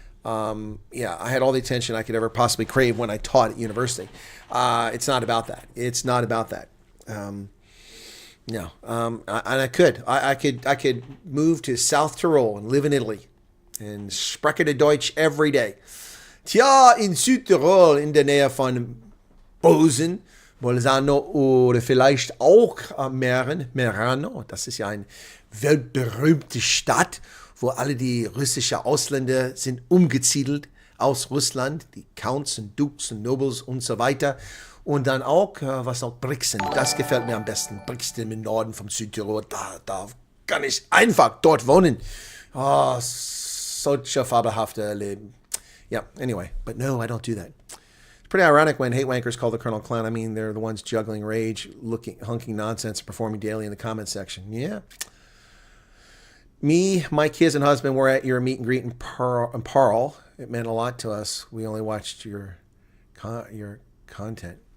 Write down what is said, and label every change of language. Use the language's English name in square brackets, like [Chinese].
[English] Yeah, I had all the attention I could ever possibly crave when I taught at university. It's not about that. It's not about that. No. And I could move to South Tyrol and live in Italy and [German] spreche de Deutsch [English] every day. [German] Tja, in Südtirol in der Nähe von Bozen, Bolzano oder vielleicht auch Merano. Das ist ja eine weltberühmte Stadt, wo alle die russischen Ausländer sind umgesiedelt aus Russland, die Counts und Dukes und Nobles und so weiter. Und dann auch, was noch Brixen, das gefällt mir am besten. Brixen im Norden vom Südtirol, da kann ich einfach dort wohnen. Oh, solche fabelhafte Leben. [English] Yeah, anyway, but no, I don't do that. Pretty ironic when hate wankers call the Colonel clown. I mean, they're the ones juggling rage, hunking nonsense, and performing daily in the comment section. Yeah. Me, my kids, and husband were at your meet and greet in Pearl. It meant a lot to us. We only watched your content.